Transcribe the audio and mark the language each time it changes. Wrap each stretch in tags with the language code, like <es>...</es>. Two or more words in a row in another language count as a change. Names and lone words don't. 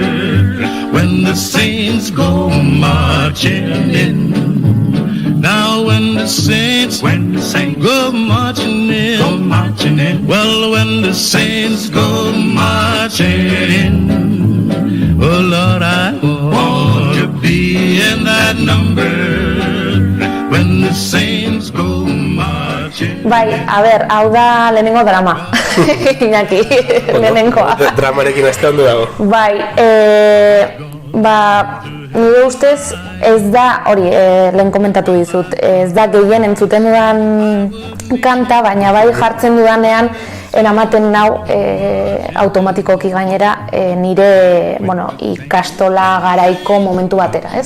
<en>When the saints go marching in, now when the saints go marching in, well, when the saints go marching in, oh Lord, I want to be in that number.</en> <eu>Bai, a ber, hau da lehenengo drama. Iñaki, lehenengoa. Dramarekin azte ondo dago. Bai, nire ustez ez da, hori, lehen komentatu dizut, ez da gehien entzuten dudan kanta, baina bai jartzen dudanean eramaten nau automatikoki gainera nire, ikastola garaiko momentu batera, ez?</eu>